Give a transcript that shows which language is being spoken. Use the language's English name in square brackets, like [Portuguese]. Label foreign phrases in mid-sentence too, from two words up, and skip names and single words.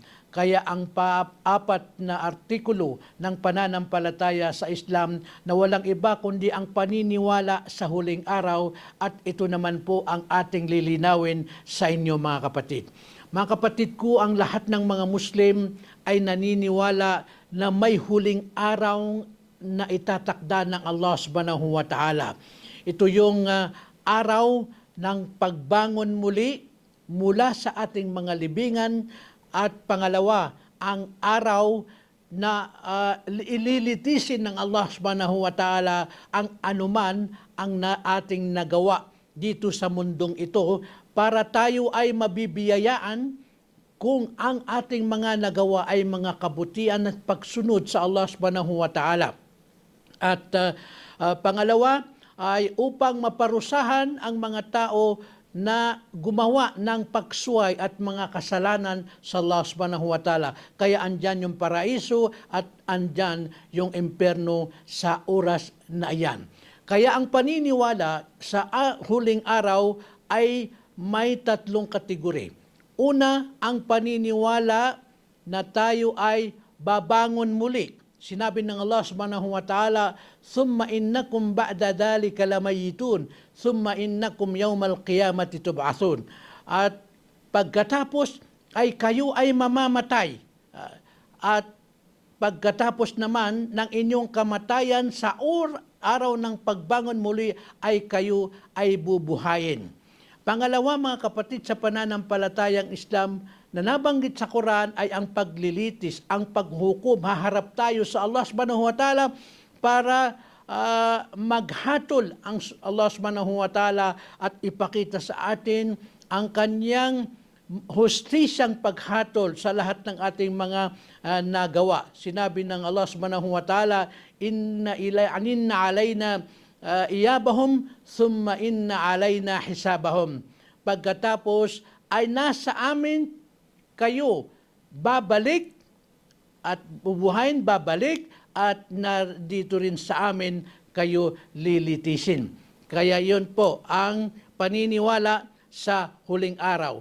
[Filipino] Kaya ang apat na artikulo ng pananampalataya sa Islam na walang iba kundi ang paniniwala sa huling araw, at ito naman po ang ating lilinawin sa inyo mga kapatid. Mga kapatid ko, ang lahat ng mga Muslim ay naniniwala na may huling araw na itatakda ng Allah [Arabic] سبحانه وتعالى. [Filipino] Ito yung araw ng pagbangon muli mula sa ating mga libingan, at pangalawa, ang araw na ililitisin ng Allah [Arabic] سبحانه وتعالى [Filipino] ang anuman ang ating nagawa dito sa mundong ito, para tayo ay mabibiyayaan kung ang ating mga nagawa ay mga kabutihan at pagsunod sa Allah [Arabic] سبحانه وتعالى. [Filipino] At pangalawa ay upang maparusahan ang mga tao na gumawa ng pagsuway at mga kasalanan sa Allah [Arabic] سبحانه وتعالى. [Filipino] Kaya andyan yung paraiso at andyan yung impyerno sa oras na iyan. Kaya ang paniniwala sa huling araw ay may tatlong kategori. Una, ang paniniwala na tayo ay babangon muli. Sinabi ng Allah [Arabic] سبحانه وتعالى, "ثم إنكم بعد ذلك لميتون ثم إنكم يوم القيامة تبعثون." [Filipino] At pagkatapos ay kayo ay mamamatay. At pagkatapos naman ng inyong kamatayan sa araw ng pagbangon muli ay kayo ay bubuhayin. Pangalawa mga kapatid, sa pananampalatayang Islam na nabanggit sa Quran ay ang paglilitis, ang paghukom. Haharap tayo sa Allah [Arabic] سبحانه وتعالى [Filipino] para maghatol ang Allah [Arabic] سبحانه وتعالى [Filipino] at ipakita sa atin ang kanyang hustisyang paghatol sa lahat ng ating mga nagawa. Sinabi ng Allah [Arabic] سبحانه وتعالى, "إن إلينا إيابهم ثم إن علينا حسابهم." [Filipino] Pagkatapos ay nasa amin kayo babalik at bubuhayin, babalik, at dito rin sa amin kayo lilitisin. Kaya yun po ang paniniwala sa huling araw.